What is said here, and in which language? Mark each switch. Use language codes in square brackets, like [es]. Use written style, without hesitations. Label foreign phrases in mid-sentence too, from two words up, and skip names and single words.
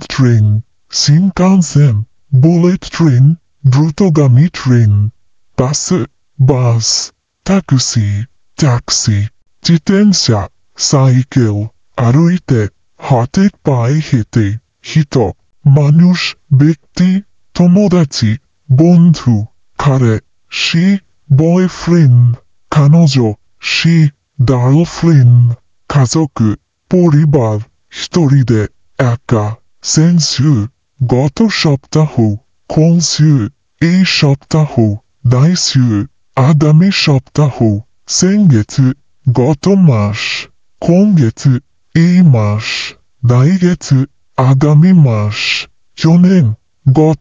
[bn] ট্রেন, শিনকানসেন, [en] bullet train, [bn] দ্রুতগামী ট্রেন, বাস, ট্যাক্সি, জিতেনসা, সাইকেল, আরোইতে, হাতে পায়ে হেঁটে, মানুষ, ব্যক্তি, তোমোদাচি, বন্ধু, কারে, সে, বয়ফ্রেন্ড, কানজো, সে, গার্লফ্রেন্ড, 家族、পরিবার, 一人で、একা, 先週、গত সপ্তাহ, 今週、এই সপ্তাহ, 来週、আগামী সপ্তাহ, [ja] 先 [bn] 月、গত মাস, 今月、এই মাস, 来月、আগামী মাস, 去年、গত